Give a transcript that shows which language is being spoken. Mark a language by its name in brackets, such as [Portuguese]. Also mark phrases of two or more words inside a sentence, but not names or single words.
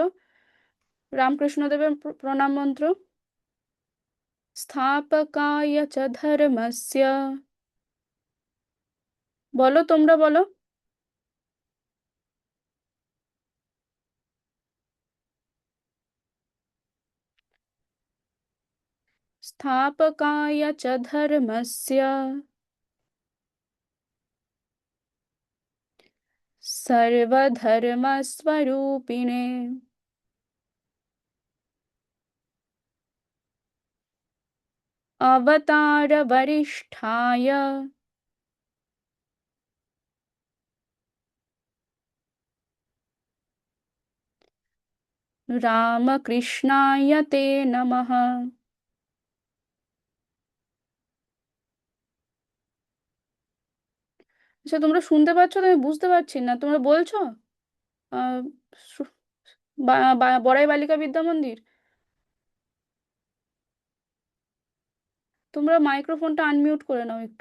[Bangla] রামকৃষ্ণদেবের প্রণাম মন্ত্র। [Sanskrit] স্থাপকায় চ ধর্মস্য। [Bangla] বলো, তোমরা বলো। [Sanskrit] স্থাপকায় চ ধর্মস্য सर्वधर्मस्वरूपिणे अवतारवरिष्ठाय रामकृष्णाय ते नमः। [Bangla] আচ্ছা, তোমরা শুনতে পাচ্ছ তো? আমি বুঝতে পারছি না, তোমরা বলছো? আহ, সু- বড়াই বালিকা বিদ্যা মন্দির। তোমরা মাইক্রোফোনটা আনমিউট করে নাও একটু।